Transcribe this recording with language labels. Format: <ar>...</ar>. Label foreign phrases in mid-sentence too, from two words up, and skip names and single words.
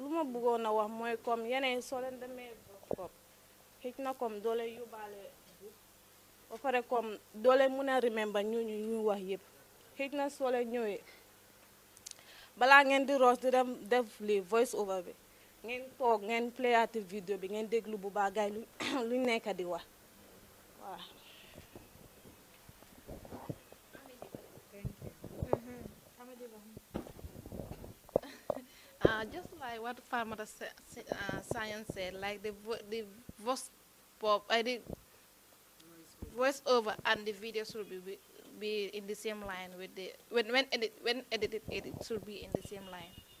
<wo>ma bëggoon a wax mooy comme yeneen soo leen demee workshop xëj na comme doo leen yóbbaale ba pare comme doo leen mën a remember ñooñu ñu wax yëpp xëj na soo leen ñëwee balaa ngeen di roos di dem def li</wo> <en>voice over</en> <wo>bi ngeen toog ngeen playaati vidéo bi ngeen déglu bu baax gaay lu nekk di wax waaw.</wo> <en>Just like what Farmer Science said, like the voice pop, the voice over and the video should be in the same line with the when edited it should be in the same line.</en>